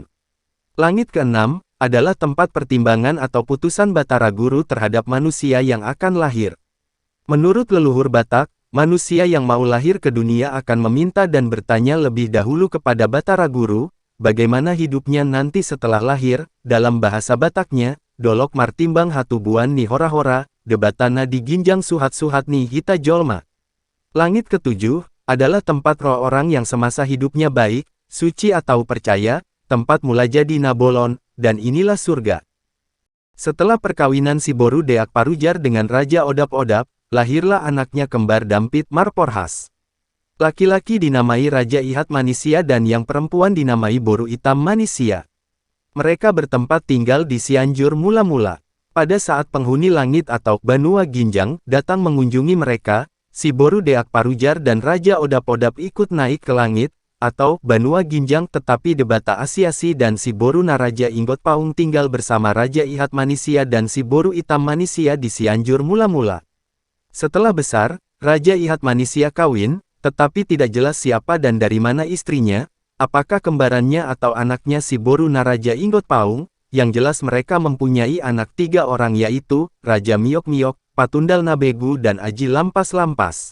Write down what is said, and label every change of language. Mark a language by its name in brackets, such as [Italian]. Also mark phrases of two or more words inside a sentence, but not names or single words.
[Indonesian] Langit keenam, adalah tempat pertimbangan atau putusan Batara Guru terhadap manusia yang akan lahir. Menurut leluhur Batak, manusia yang mau lahir ke dunia akan meminta dan bertanya lebih dahulu kepada Batara Guru, bagaimana hidupnya nanti setelah lahir, dalam bahasa Bataknya, [Batak Toba] Dolok Martimbang Hatubuan ni hora-hora, debatana di ginjang suhat-suhat ni hita jolma. [Indonesian] Langit ketujuh, adalah tempat roh orang yang semasa hidupnya baik, suci atau percaya, tempat mulajadi Nabolon, dan inilah surga. Setelah perkawinan si Boru Deak Parujar dengan Raja Odap-Odap, lahirlah anaknya kembar Dampit Marporhas. Laki-laki dinamai Raja Ihat Manisia dan yang perempuan dinamai Boru Itam Manisia. Mereka bertempat tinggal di Cianjur mula-mula. Pada saat penghuni langit atau Banua Ginjang datang mengunjungi mereka, si Boru Deak Parujar dan Raja Odap-Odap ikut naik ke langit, atau Banua Ginjang tetapi Debata Asiasi dan si Boru Naraja Inggot Paung tinggal bersama Raja Ihat Manisia dan si Boru Itam Manisia di Cianjur mula-mula. Setelah besar, Raja Ihat Manisia kawin, tetapi tidak jelas siapa dan dari mana istrinya. Apakah kembarannya atau anaknya si Boru Naraja Inggot Paung, yang jelas mereka mempunyai anak 3 orang yaitu, Raja Miok-Miok, Patundal Nabegu dan Aji Lampas-Lampas.